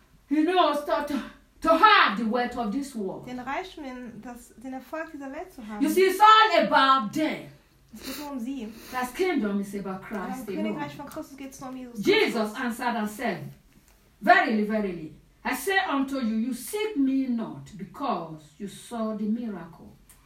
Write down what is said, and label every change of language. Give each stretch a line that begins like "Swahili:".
English: You know, to have the wealth of this world.
German: Den Reichtum, den Erfolg dieser Welt zu haben.
English: You see, it's all about them.
German: Es geht nur um sie.
English: Das Kingdom is about Christ.
German: Im Königreich von Christus geht es nur um Jesus.
English: Jesus answered and said, verily, verily, I say unto you, you seek me not because you saw the miracle.